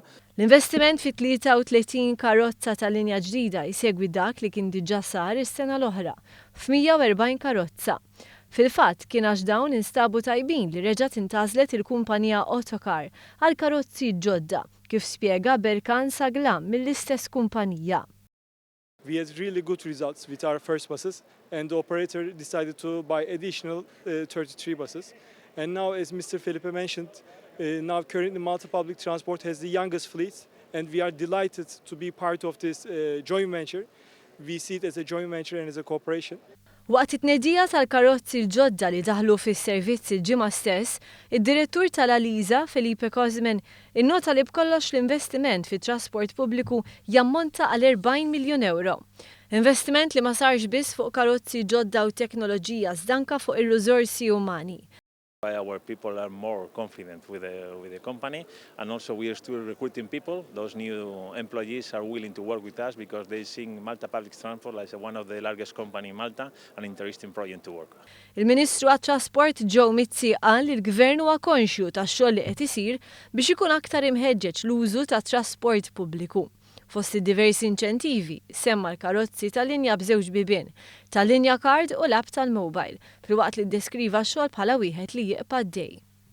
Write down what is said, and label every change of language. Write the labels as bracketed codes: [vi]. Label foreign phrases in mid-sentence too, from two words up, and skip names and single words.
[mt] L-investiment fi 33 karozza tal-linja ġdida jsegwi dak li kien diġà sar is-sena l-oħra f'140 karozza. Fil-fatt kien għax dawn instabu tajbin li reġgħet intgħażlet il-kumpanija Autocar għal karozzi ġodda, kif spjega Berkan Saglam mill-istess kumpanija. [en] We had really good results with our first buses, and the operator decided to buy additional 33 buses. And now, as Mr. Felipe mentioned, now currently Malta Public Transport has the youngest fleet, and we are delighted to be part of this joint venture. We see it as a joint venture and as a cooperation. [mt] Waqt it-tnedija tal-karozzi l-ġodda li daħlu fis-servizz il-ġimgħa stess, id-direttur tal-Aliza, Felipe Kozmen, innota li b'kollox l-investiment fit-trasport pubbliku jammonta għal 40 miljun euro. Investiment li ma sarx biss fuq karozzi ġodda u teknoloġija żdanka fuq ir-riżorsi umani. [en] Our people are more confident with the company, and also we are still recruiting people. Those new employees are willing to work with us because they see Malta Public Transport as one of the largest companies in Malta, an interesting project to work. [mt] Il-Ministru għat-Trasport Joe Mizzi qal li l-Gvern huwa konxju tax-xogħol li qed isir biex ikun aktar imħeġġeġ l-użu tat-trasport pubbliku. Fost diversi inċentivi, semma l-karozzi tal-linja b'żewġ bibien, tal-linja card u l-app tal-mobile, filwaqt li ddeskriva x-xogħol bħala wieħed li jieqpa' d-dej.